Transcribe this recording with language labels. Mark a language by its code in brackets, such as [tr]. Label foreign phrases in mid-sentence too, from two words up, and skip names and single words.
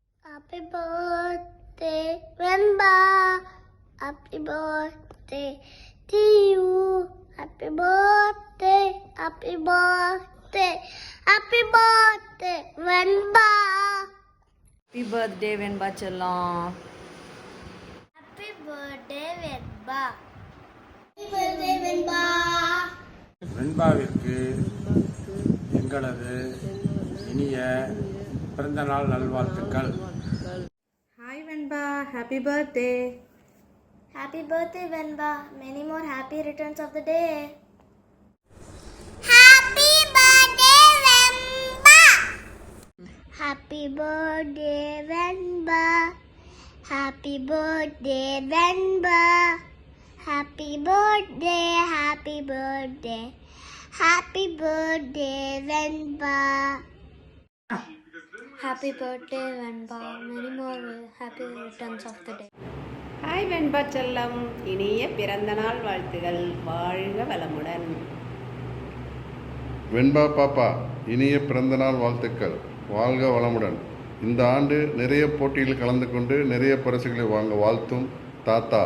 [en] Happy birthday, Venba. Happy birthday to you. Happy birthday, happy birthday, happy birthday, Venba. Happy birthday, Venba Chellam. Happy birthday, Venba. Happy birthday, Venba. [ta] வெண்பாவிற்கு எங்களது இனிய பிறந்தநாள் நல்வாழ்த்துக்கள். [en] Hi Venba, happy birthday. Happy birthday, Venba. Many more happy returns of the day. Happy birthday, Venba. Happy birthday, Venba. Happy birthday, Venba. Happy birthday, happy birthday. Happy birthday, Venba. Happy birthday, Venba. Many more happy returns of the day. [ta] ஹாய் வெண்பா செல்லம், இனிய பிறந்தநாள் வாழ்த்துகள். வாழ்க வளமுடன். வெண்பா பாப்பா, இனிய பிறந்தநாள் வாழ்த்துக்கள். வாழ்க வளமுடன். இந்த ஆண்டு நிறைய போட்டியில் கலந்து கொண்டு நிறைய பரிசுகளை வாங்க வாழ்த்தும் தாத்தா.